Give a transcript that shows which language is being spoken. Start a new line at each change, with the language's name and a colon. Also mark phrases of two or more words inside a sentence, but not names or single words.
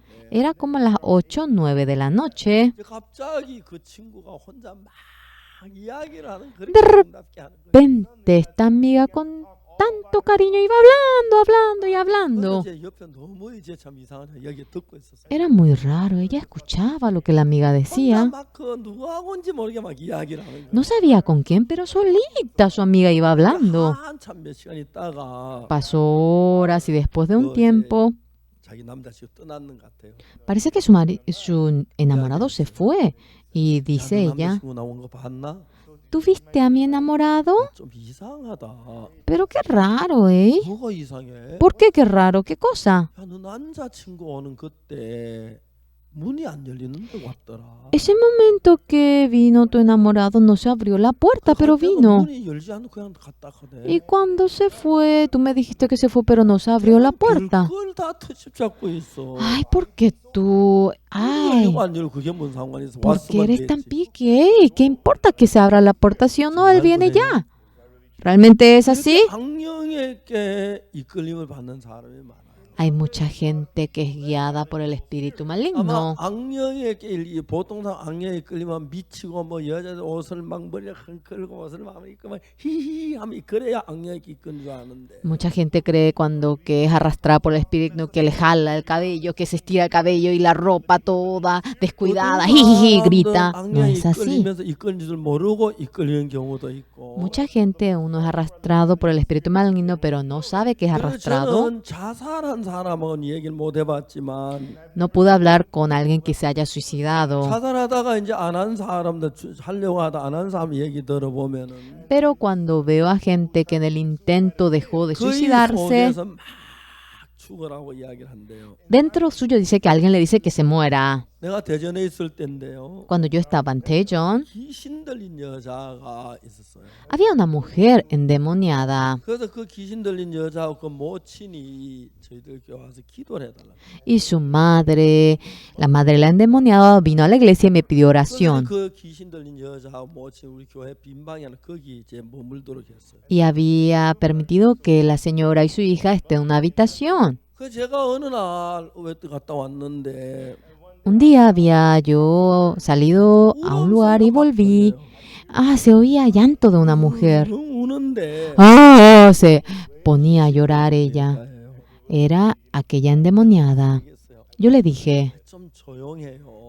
Spanish: Era como las 8 o 9 de la noche.
Korean: 이제 갑자기 그 친구가 혼자 막 이야기를 하는 그렇게
Spanish: De
Korean: 아름답게 하는 거예요.
Spanish: repente esta amiga con tanto cariño iba hablando y hablando.
Korean: 근데 제 옆에 너무 이제 참 이상한 이야기 듣고 있었어요.
Spanish: Era muy raro, ella escuchaba lo que la amiga
Korean: 혼자
Spanish: decía.
Korean: 막그 누구하고인지 모르게 막 이야기를 하는 거예요.
Spanish: No sabía con quién, pero solita su amiga iba hablando.
Korean: 한참 몇 시간 있다가
Spanish: Pasó horas y después de un tiempo,
Korean: 자기 남자친구 떠났는 것 같아요.
Spanish: parece que su enamorado se fue. Y dice
Korean: 야, 너
Spanish: ella,
Korean: 남자친구 나온 거 봤나?
Spanish: ¿tú viste a mi enamorado?
Korean: 좀 이상하다.
Spanish: Pero qué raro, ¿eh?
Korean: 뭐가 이상해?
Spanish: ¿Por qué qué raro? ¿Qué cosa?
Korean: 야, 너 남자친구 오는 그때 문이 안 열리는데 왔더라.
Spanish: Ese momento que vino tu enamorado no se abrió la puerta, pero
Korean: 갈 때도
Spanish: vino.
Korean: 문이 열지 않고 그냥 갔다 가네.
Spanish: Y cuando se fue, tú me dijiste que se fue, pero no se abrió la puerta.
Korean: 그걸 다 터집 잡고 있어.
Spanish: Ay, ¿por qué tú? Ay,
Korean: 열리고 안 열리고 그게 뭔 상관이 있어?
Spanish: ¿por qué
Korean: 왔으면
Spanish: eres tan
Korean: 됐지.
Spanish: pique? ¿Qué importa que se abra la puerta sí o no? Él viene ya. ¿Realmente es así?
Korean: 이렇게 악령에게 이끌림을 받는 사람이 많아요.
Spanish: Hay mucha gente que es guiada por el espíritu
Korean: 아마
Spanish: maligno.
Korean: 악령에게 보통 악령에 끌리면 미치고 뭐 여자들 옷을 막 머리를 흔들고 옷을 막 입고 막 히히 하면 그래야 악령에게 이끄는 줄 아는데
Spanish: Mucha gente cree cuando que es arrastrada por el espíritu que le jala el cabello, que se estira el cabello y la ropa toda descuidada, jiji, grita. No
Korean: 악령에
Spanish: es así.
Korean: 이끌리면서 이끌린 줄 모르고 이끌리는 경우도 있고.
Spanish: Mucha gente, uno es arrastrado por el espíritu maligno, pero no sabe que es
Korean: 그래서
Spanish: arrastrado.
Korean: 저는 자살한 사람은 얘기를 못 해봤지만
Spanish: No pude hablar con alguien que se haya suicidado.
Korean: 자살하다가 이제 안 한 사람들 하려고 하다 안 한 사람 얘기 들어보면은
Spanish: Pero cuando veo a gente que en el intento dejó de
Korean: 그의
Spanish: suicidarse,
Korean: 속에서 막 죽으라고 이야기를 한대요.
Spanish: dentro suyo dice que alguien le dice que se muera.
Korean: 내가 대전에 있을 때인데요.
Spanish: Cuando yo estaba en Daejeon,
Korean: 귀신 들린 여자가 있었어요.
Spanish: había una mujer endemoniada
Korean: 그래서 그 귀신 들린 여자하고 그 모친이 저희들 교회 와서 기도를 해달라.
Spanish: y su madre, la madre de la endemoniada, vino a la iglesia y me pidió
Korean: 그래서
Spanish: oración.
Korean: 그 귀신 들린 여자하고 모친 우리 교회 빈 방에 하나 거기 이제 머물도록 했어요.
Spanish: Y había permitido que la señora y su hija estén en una habitación.
Korean: 그 제가 어느 날 외국 갔다 왔는데
Spanish: Un día había yo salido a un lugar y volví. Se oía llanto de una mujer.
Korean: 우는데
Spanish: Se ponía a llorar ella. Era aquella endemoniada. Yo le dije,
Korean: 좀 조용해요.